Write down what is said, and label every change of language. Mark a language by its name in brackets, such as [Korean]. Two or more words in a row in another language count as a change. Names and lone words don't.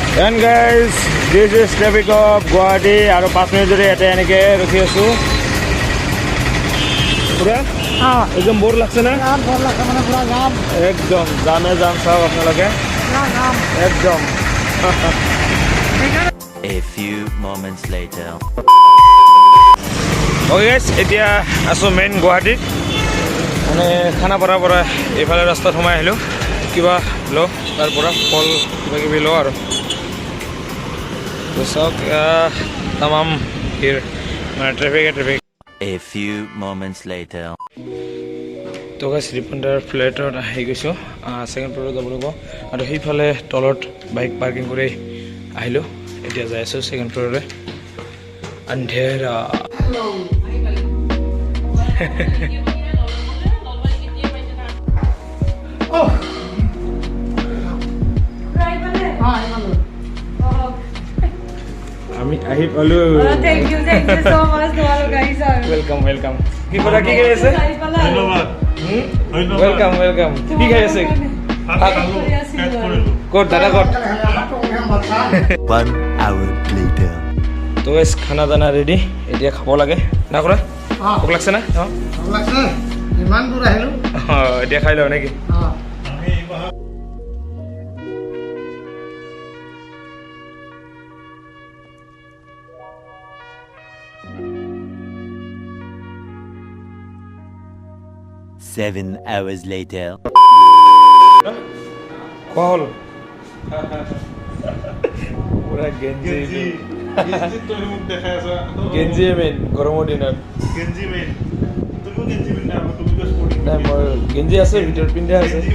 [English] and guys this is traffic of Guwahati [Assamese] আৰু 5 মিনিট ধৰি ইয়াতে এনেকৈ ৰখি আছোঁ পুৰা একদম বৰ লাগছে না একদম জামে যাম চাওক আপোনালোকে একদম [English] A few moments later. [Assamese] অ'কে গাইজ এতিয়া আছোঁ মেইন গুৱাহাটীত মানে খানাপাৰাৰ পৰা এইফালে ৰাস্তাত সোমাই আহিলোঁ কিবা লওঁ তাৰ পৰা ফল কিবা কিবি লওঁ আৰু চাওক তামাম ভিৰ মানে ট্ৰেফিক [English] A few moments later. [Assamese] তো গাইজ ৰিপুণ্ডাৰ ফ্লেটত আহি গৈছোঁ ছেকেণ্ড ফ্ল'ৰত যাব লাগিব আৰু সেইফালে তলত বাইক পাৰ্কিং কৰি আহিলোঁ এতিয়া যাই আছোঁ ছেকেণ্ড ফ্ল'ৰলৈ আন্ধেৰা আমি আহি পালোঁ [English] Thank you so much tomorrow guys [Assamese] ৱেলকাম কি কৰা কি খাই আছে ৱেলকাম কি খাই আছে ক'ত দাদা ক'ত [English] 1 hour later. [Assamese] তো গাইজ খানা দানা ৰেডি এতিয়া খাব লাগে না কৰা ভোক লাগছে না ইমান দূৰ আহিলোঁ এতিয়া খাই লওঁ নেকি [English] Seven hours later. [Assamese] খোৱা হ'ল পুৰা গেঞ্জি গেঞ্জিয়ে মেইন গৰমৰ দিনত নাই মোৰ গেঞ্জি আছে ভিতৰত পিন্ধা আছে